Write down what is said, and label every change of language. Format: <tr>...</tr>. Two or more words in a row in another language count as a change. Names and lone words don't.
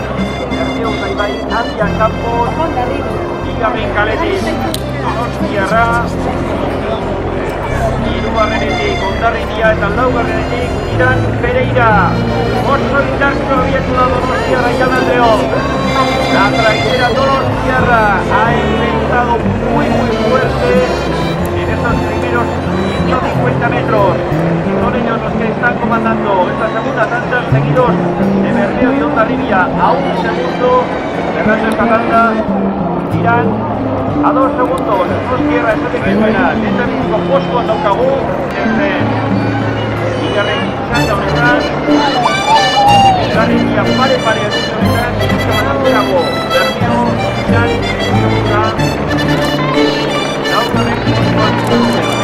<eu>Bermeo Urdaibai Abia Campos. Bigarren kaletik Donostiarra. Hirugarrenetik Hondarribia eta laugarrenetik Tirán Pereira. Oso indartsu abiatu da Donostiarra Jaun Andreo.</eu> <es>La trainera Donostiarra ha empezado muy fuerte en estos primeros 150 metros. Son ellos los que están comandando esta segunda tanda, seguidos de Bermeo y Hondarribia a un segundo. Cerrando esta tanda, Tirán a 2 segundos.</es> <eu>Donostiarra esateke duena, lehendabiziko postuan daukagu. Bigarren txanda honetan, Hondarribia pare egiten honetan, Bermeo, Tirán, eta laugarren postuan.</eu>